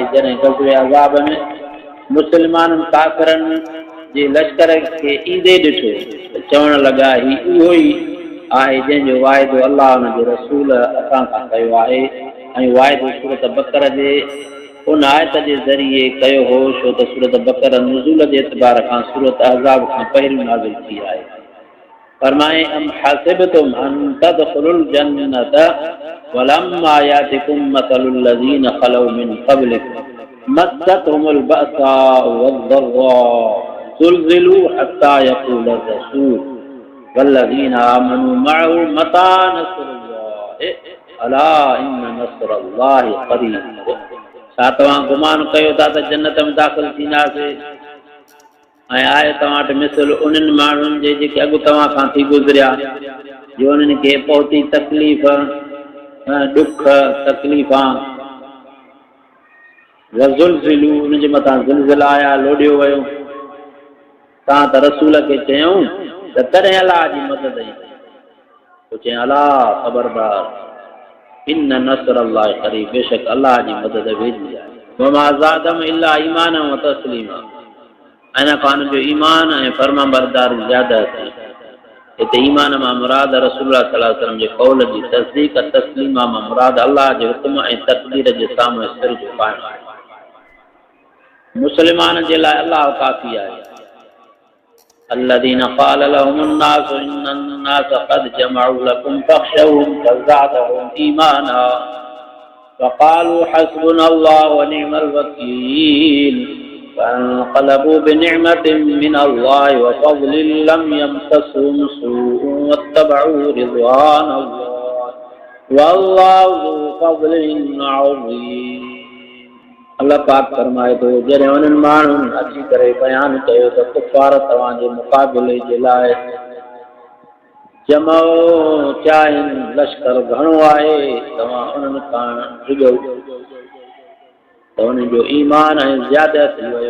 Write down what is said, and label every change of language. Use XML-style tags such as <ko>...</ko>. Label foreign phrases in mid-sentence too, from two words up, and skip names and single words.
<sd>जॾहिं ग़ज़वे अहज़ाब में मुस्लमाननि काफ़िरनि जे लश्कर खे ईंदे ॾिठो त चवण लॻा ही उहो ई आहे जंहिंजो वाइदो अल्लाह उन जे रसूल असां खां कयो आहे ऐं वाइदो सूरत बकर जे उन आयत जे ज़रिए कयो हो, छो त सूरत बकर नुज़ूल जे एतबार खां सूरत अहज़ाब खां पहिरियों नाज़िल थी आहे।</sd> <ar>फरमाए أم حسبتم أن تدخلوا الجنة ولما يأتكم مثل الذين خلوا من قبلكم مستهم البأساء والضراء زلزلوا حتى يقول الرسول والذين آمنوا معه متى نصر الله ألا إن نصر الله قريب.</ar> <sd>छा तव्हां गुमान कयो था त जन्नत में दाख़िल थींदासीं ऐं आहे तव्हां वटि मिसल उन्हनि माण्हुनि जे जेके अॻु तव्हां खां थी गुज़रिया, जो उन्हनि खे पहुती तकलीफ़, ॾुख तकलीफ़ां, वज़ुलज़िलू उन जे मथां ज़िलज़िला आया, लोॾियो वियो। तव्हां त रसूल खे चयूं त तॾहिं अलाह जी मदद ई पोइ चई अला ख़बरदार</sd> <ar>إن نصر الله قريب,</ar> <sd>बेशक अलाह जी मदद वेझी आहे।</sd> <ar>وما زادهم إلا إيمانا وتسليما,</ar> <sd>इन खां जो ईमान ऐं फर्माबरदारी ज़्यादा थी। हिते ईमान मां मुराद रसूलुल्लाह</sd> <ar>صلى الله عليه وسلم</ar> <sd>जे कौल जी तस्दीक़, तस्लीमा मां मुराद अल्लाह जे हुक्म ऐं तक़दीर जे साम्हूं सिर झुकाइणु आहे। मुस्लमान जे लाइ अल्लाह काफ़ी आहे।</sd> <ar>الذين قال لهم الناس إن الناس قد جمعوا لكم فاخشوهم فزادهم إيمانا فقالوا حسبنا الله ونعم الوكيل فانقلبوا بنعمة من الله وفضل لم يمسسهم سوء واتبعوا رضوان الله والله ذو فضل عظيم।</ar> <sd>अल्लाह पाक फरमाए थो, जॾहिं उन्हनि माण्हुनि अची करे बयानु कयो त कुफ़ार तव्हांजे मुक़ाबिले जे लाइ जमो थिया आहिनि, लश्कर घणो आहे, तव्हां उन्हनि खां डिॼो त उन्हनि जो ईमान ऐं ज़्यादा थी वियो।</sd>